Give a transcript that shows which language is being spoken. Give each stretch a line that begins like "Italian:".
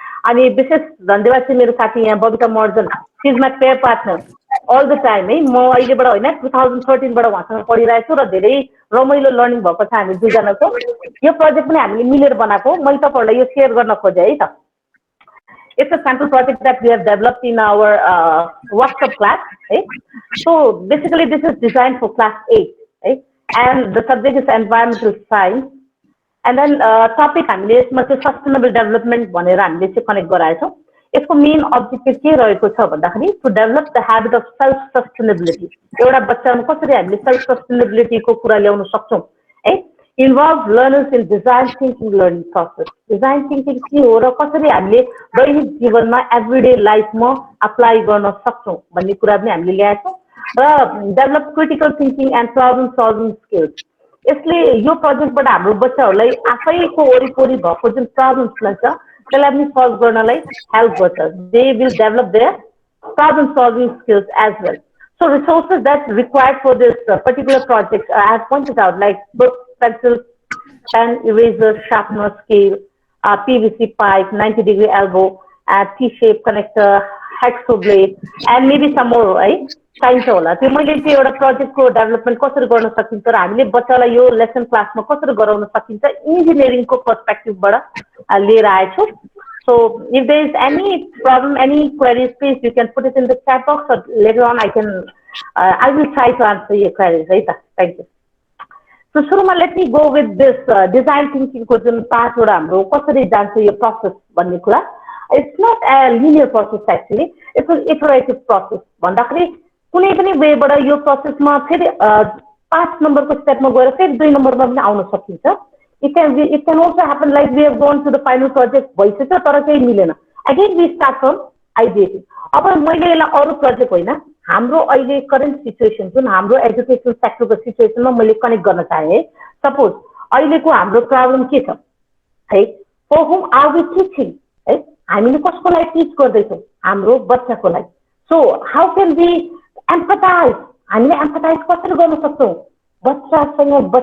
Nepali: अनि विशेष धन्यवाद चाहिँ मेरो साथी यहाँ Babita मर्जन
English: she is my pair partner all the time
Nepali: है म अहिलेबाट होइन 2013 बाट उहाँसँग पढिरहेको छु र धेरै रमाइलो लर्निङ भएको छ हामी दुईजनाको यो प्रोजेक्ट पनि हामीले मिलेर बनाएको मैले तपाईहरुलाई यो शेयर गर्न खोजे है त
English: It's a sample project that we have developed in our workshop class. Right? So basically, this is designed for class 8, right? And the subject is environmental science.
Nepali: And then topic हामीले यसमा चाहिँ sustainable development भनेर हामीले चाहिँ connect गराएछौँ यसको main objective के रहेको छ भन्दाखेरि
English: to develop the habit of self sustainability
Nepali: एउटा बच्चामा कसरी हामीले सेल्फ सस्टेनेबिलिटीको कुरा ल्याउन सक्छौँ है
English: involve learners in design thinking learning process.
Nepali: Design thinking के हो र कसरी हामीले दैनिक जीवनमा एभ्रीडे लाइफमा अप्लाई गर्न सक्छौँ भन्ने कुरा पनि हामीले ल्याएछौँ र
English: develop critical thinking and problem solving skills
Nepali: यसले यो प्रोजेक्टबाट हाम्रो बच्चाहरूलाई आफैको वरिपरि भएको जुन प्रब्लम्सलाई छ त्यसलाई पनि सल्भ गर्नलाई हेल्प गर्छ
English: They will develop their problem solving skills as well So resources that's required for this particular project, I have pointed out like books, pencils, pen, eraser, sharpener, scale, PVC pipe, 90-degree elbow, T-shape connector, hacksaw blade, and maybe some more, right?
Nepali: चाहिन्छ होला त्यो मैले चाहिँ एउटा प्रोजेक्टको development कसरी गर्न सकिन्छ र हामीले बच्चालाई यो लेसन क्लासमा कसरी गराउन सकिन्छ इन्जिनियरिङको पर्सपेक्टिभबाट लिएर आएछु
English: So if there is any problem, any queries, please you can put it in the chat box or later on I will try to answer your queries. Right? Thank you.
Nepali: So Shuruma,
English: let me go with this design thinking
Nepali: ko jun part wada hamro kasari jन्छ यो process भन्ने कुरा.
English: It's not a linear process actually. It's an iterative process.
Nepali: भन्दाखेरि कुनै पनि वेबाट यो प्रोसेसमा फेरि 5 नम्बरको स्टेपमा गएर फेरि 2 नम्बरमा पनि आउन सकिन्छ.
English: It can also happen like we have gone to the final project
Nepali: भइसक्यो तर केही मिलेन
English: again we start from ideating
Nepali: अब मैले यसलाई अरु प्रोजेक्ट होइन हाम्रो अहिले करेन्ट सिचुएसन जुन हाम्रो एजुकेसन सेक्टरको सिचुएसनमा मैले कनेक्ट गर्न चाहे है सपोज अहिलेको हाम्रो प्रब्लम के छ है
English: for whom are we teaching
Nepali: है हामीले कसको लागि टिच गर्दैछौँ हाम्रो बच्चाको लागि
English: so how can we empathize
Nepali: हामीले एम्पथाइज कसरी गर्न सक्छौँ बच्चासँग